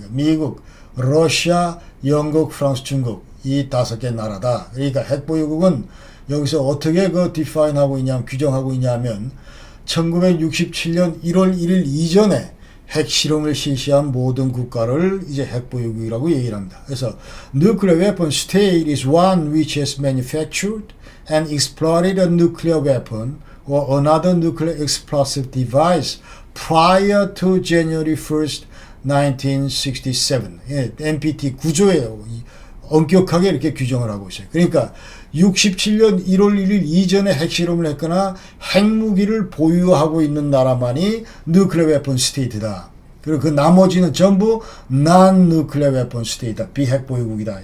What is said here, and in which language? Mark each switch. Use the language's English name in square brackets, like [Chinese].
[Korean] 미국, 러시아, 영국, 프랑스, 중국, 이 5개 나라다. 그러니까 핵 보유국은 여기서 어떻게 그 디파인하고 있냐면, 규정하고 있냐면 1967년 1월 1일 이전에 핵실험을 실시한 모든 국가를 이제 핵보유국이라고 얘기를 합니다. [English] 그래서 nuclear weapon state is one which has manufactured and exploded a nuclear weapon or another nuclear explosive device prior to January 1st, 1967. [Korean] 예, NPT 구조예요. 엄격하게 이렇게 규정을 하고 있어요. 그러니까 67년 1월 1일 이전에 핵실험을 했거나 핵무기를 보유하고 있는 나라만이 nuclear weapon state다. 그리고 그 나머지는 전부 non-nuclear weapon state다. 비핵 보유국이다.